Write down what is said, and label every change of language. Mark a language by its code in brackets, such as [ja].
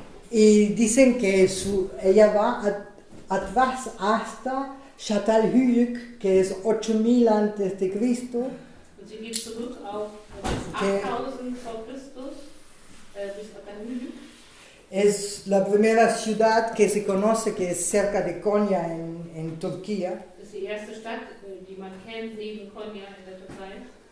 [es] Y dicen que ella va atrás hasta Çatalhöyük, que es 8000 antes de Cristo. [de] Und sie geht zurück auf 8000 vor Christus bis Çatalhöyük. [es] Es la primera ciudad que se conoce que es cerca de Konya en Turquía. [de] Das ist die erste Stadt, die man kennt, neben Konya in der Türkei.